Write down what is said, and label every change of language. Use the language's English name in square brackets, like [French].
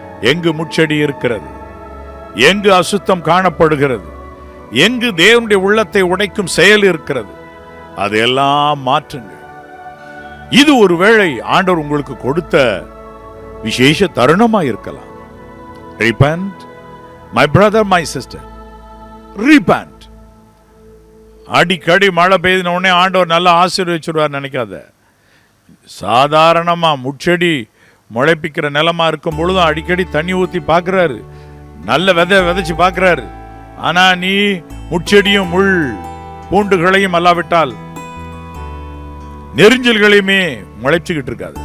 [Tamil] எங்கு முட்செடி இருக்கிறது, எங்கு அசுத்தம் காணப்படுகிறது, எங்கு தேவனுடைய உள்ளத்தை உடைக்கும் செயல் இருக்கிறது, அதையெல்லாம் மாற்றுங்கள். இது ஒருவேளை ஆண்டவர் உங்களுக்கு கொடுத்த விசேஷ தருணமா இருக்கலாம். [English] Repent, my brother, my sister. Repent. [Tamil] அடிக்கடி மழை பெய்தின உடனே ஆண்டவர் நல்லா ஆசீர்வதிச்சுடுவார் நினைக்காத. சாதாரணமா முட்செடி முளைப்பிக்கிற நிலமா இருக்கும் பொழுதும் அடிக்கடி தண்ணி ஊத்தி பார்க்கிறாரு, நல்ல விதைச்சு பார்க்கிறாரு. ஆனா நீ முட்செடியும் முள் பூண்டுகளையும் அல்லாவிட்டால் நெரிஞ்சல்களையுமே முளைச்சுக்கிட்டு இருக்காது.